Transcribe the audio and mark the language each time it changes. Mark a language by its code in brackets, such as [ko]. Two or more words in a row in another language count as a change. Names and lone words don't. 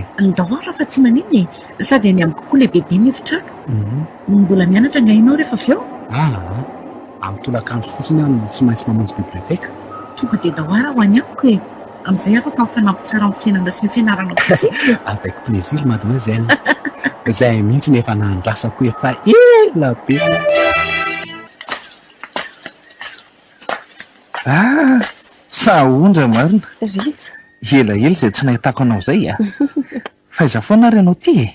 [mg] Ndahora fa tsy manino e. Sady any amiko koa lehibe ny efitrano. Mbola mianatra nga ianao rehefa avy eo? Amin'ny tolakandro fotsiny aho tsy maintsy mamonjy biblioteka. Tonga dia dahora ho any amiko e. Amin'izay afaka mifanampy tsara amin'ny fiainana sy ny fianarana kotsika. [fr] Avec plaisir mademoiselle. [mg] Zay mihitsy nefa nandrasako efa ela be. Saondra marina. Ritsy. Elaela izay tsy nahitako anao zay a. Faiza foana ary ianao ty e.